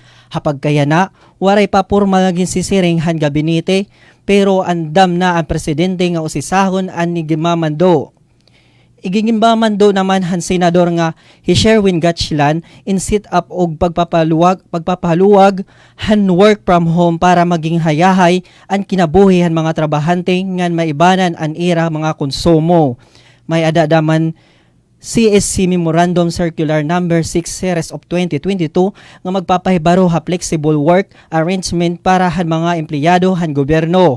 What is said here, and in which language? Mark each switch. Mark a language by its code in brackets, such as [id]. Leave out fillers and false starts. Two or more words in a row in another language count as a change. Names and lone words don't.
[war] Hapag kaya na, waray pa pormal nga ginsisiring han gabinete pero andam na ang presidente nga usisahon an nigimamando. Igingimamando naman han senador nga Sherwin Gatchalian in sit up og pagpapaluwag han [en] work from home [war] para maging hayahay ang kinabuhi han mga trabahante ngan maibanan an ira mga konsumo. May adadaman CSC Memorandum Circular Number 6 Series of 2022 nga magpapahibaro ha [en] flexible work arrangement [war] para han mga empleyado han gobyerno.